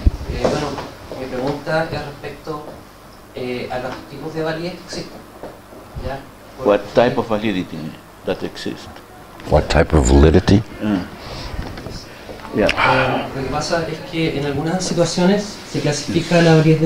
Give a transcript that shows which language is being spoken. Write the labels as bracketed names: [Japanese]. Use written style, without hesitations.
[Spanish] Bueno, mi pregunta es respecto a los tipos de validez que existen. ¿Ya? [English] What type of validity that exists? What type of validity? Yeah. [Spanish] Lo que pasa es que en algunas situaciones se clasifica la validez de